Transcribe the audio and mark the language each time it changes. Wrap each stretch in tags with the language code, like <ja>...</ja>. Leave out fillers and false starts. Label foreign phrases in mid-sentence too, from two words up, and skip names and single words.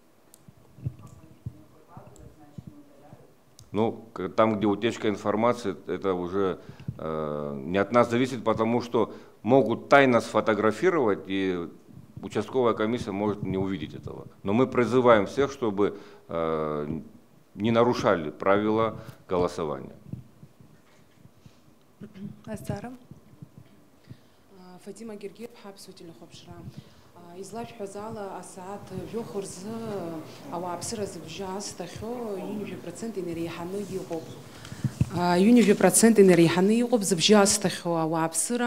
<ru>Ну, там, где утечка информации, это уже не от нас зависит, потому что могут тайно сфотографировать, и участковая комиссия может не увидеть этого. Но мы призываем всех, чтобы не нарушали правила голосования.</ru> <ab>Азара. Фатима Гергиев, Хабсу Телехопшра. Излашәҳәазала асаат жәохә рзы ауааԥсыра зыбжьаасҭахьоу 1% инареиҳаны иҟоуп. 1% инареиҳаны иҟоуп зыбжьаасҭахьоу ауааԥсыра.</ab>